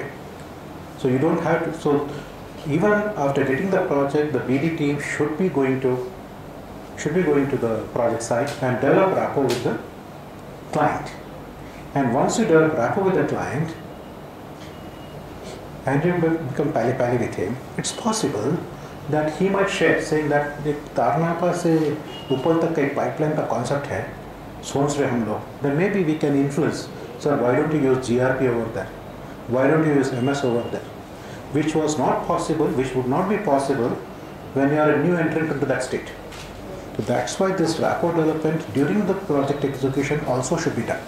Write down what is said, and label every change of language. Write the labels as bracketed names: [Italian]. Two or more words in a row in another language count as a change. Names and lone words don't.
[English] So you don't have to, so even after getting the project, the BD team should be going to the project site and develop rapport with the client. And once you develop rapport with the client and you become pally with him, it's possible that he might share, saying that [Hindi] तरनाका से ऊपर तक एक पाइपलाइन का कॉन्सेप्ट है, सोच रहे हम लोग, [English] then maybe we can influence. Sir, why don't you use GRP over there? Why don't you use MS over there? Which was not possible, which would not be possible when you are a new entrant into that state. So that's why this rapport development during the project execution also should be done.